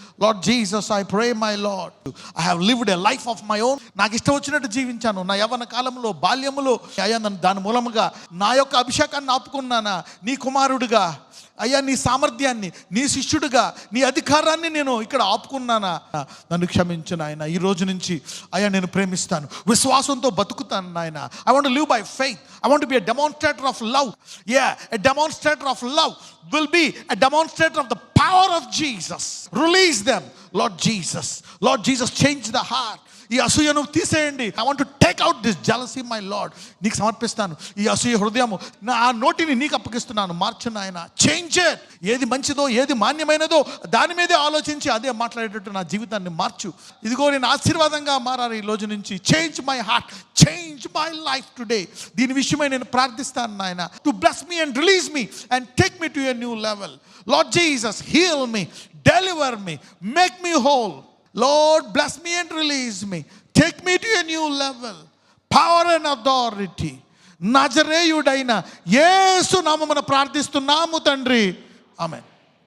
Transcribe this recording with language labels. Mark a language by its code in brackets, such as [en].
[en] Lord Jesus, I pray, my Lord, I have lived a life of my own. [te] నాకు ఇష్టం వచ్చినట్టు జీవించాను. నా యవ్వన కాలంలో, బాల్యములో అయ్యా దాని మూలముగా నా యొక్క అభిషేకాన్ని ఆపుకున్నానా, నీ కుమారుడిగా అయ్యా, నీ సామర్థ్యాన్ని, నీ శిష్యుడిగా, నీ అధికారాన్ని నేను ఇక్కడ ఆపుకున్నానా, నన్ను క్షమించు నాయన. ఈ రోజు నుంచి అయ్యా నేను ప్రేమిస్తాను, విశ్వాసంతో బతుకుతాను నాయన. [en] I want to live by faith. I want to be a demonstrator of love. A demonstrator of love will be a demonstrator of the power of Jesus. Release them, Lord Jesus. Lord Jesus, change the heart. [te] ఈ అసూయను తీసేయండి. [en] I want to take out this jealousy, my Lord. [te] నీకు సమర్పిస్తాను ఈ అసూయ హృదయము. నా నోటిని నీకు అప్పగిస్తున్నాను. మార్చు నాయన. [en] Change it. [te] ఏది మంచిదో, ఏది మాన్యమైనదో దాని మీదే ఆలోచించి అదే మాట్లాడేటట్టు నా జీవితాన్ని మార్చు. ఇదిగో నేను ఆశీర్వాదంగా మారాలి ఈ రోజు నుంచి. [en] Change my heart, change my life today. [te] దీని విషయమై నేను ప్రార్థిస్తాను నాయన. [en] To bless me and release me and take me to a new level. Lord Jesus, heal me, deliver me, make me whole. Lord, bless me and release me. Take me to a new level. Power and authority. [te] నజరేయుడైన యేసు నామమున ప్రార్థిస్తున్నాము తండ్రి. ఆమేన్.